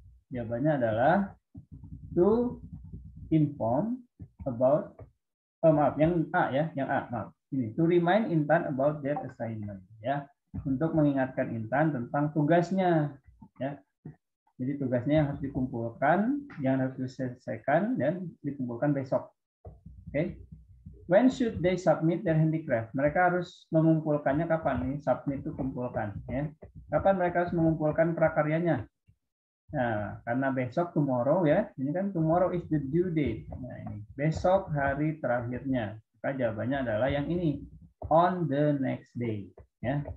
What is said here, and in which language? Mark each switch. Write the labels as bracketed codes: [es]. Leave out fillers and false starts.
[id] Jawabannya adalah [en] to inform about [id] maaf, yang A ya, yang A, maaf. [en] Ini to remind Intan about their assignment ya. [id] Untuk mengingatkan Intan tentang tugasnya ya. Jadi tugasnya yang harus dikumpulkan, yang harus diselesaikan dan dikumpulkan besok. Oke. [en] When should they submit their handicraft? [id] Mereka harus mengumpulkannya kapan nih? Submit itu kumpulkan ya. Kapan mereka harus mengumpulkan prakaryanya? Nah, karena besok tomorrow ya. Ini kan [en] tomorrow is the due date. [id] Nah, ini besok hari terakhirnya. Maka jawabannya adalah yang ini. [en] On the next day [id] ya.